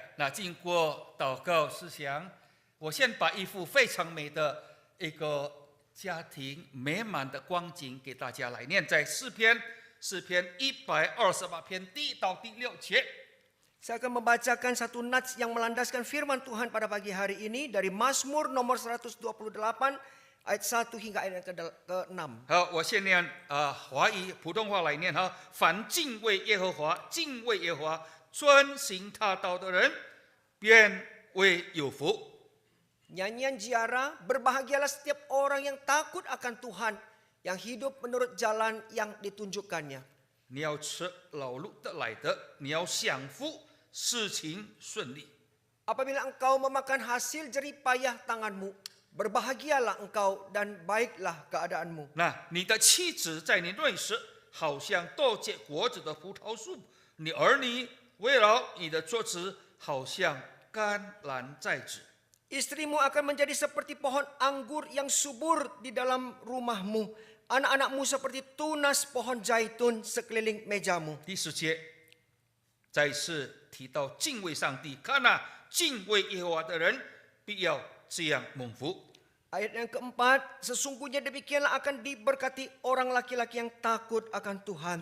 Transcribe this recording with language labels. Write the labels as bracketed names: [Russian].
[Chinese] 那经过祷告思想，我先把一幅非常美的一个家庭美满的光景给大家来念，在诗篇128篇第1到第6节。 [Indonesian] Saya akan membacakan satu nats yang melandaskan firman Tuhan pada pagi hari ini dari Mazmur nomor 128 ayat 1 hingga ayat ke-6. [Chinese] 好，我先念华语普通话来念哈。凡敬畏耶和华、敬畏耶和华、遵行他道的人，便为有福。 [Indonesian] Nyanyian ziarah, berbahagialah setiap orang yang takut akan Tuhan, yang hidup menurut jalan yang ditunjukkannya. [Chinese] 你要吃劳碌得来的，你要享福，事情顺利。 [Indonesian] Apabila engkau memakan hasil jerih payah tanganmu, berbahagialah engkau dan baiklah keadaanmu. [Chinese] 那你的妻子在你内室，好像多结果子的葡萄树；你儿女围绕你的桌子，好像甘蓝在子。 [Indonesian] Istrimu akan menjadi seperti pohon anggur yang subur di dalam rumahmu. Anak-anakmu seperti tunas pohon zaitun sekeliling mejamu. [Chinese] 第10节再次提到敬畏上帝，看哪，敬畏耶和华的人必要这样蒙福。 [Indonesian] Ayat yang keempat, sesungguhnya demikianlah akan diberkati orang laki-laki yang takut akan Tuhan.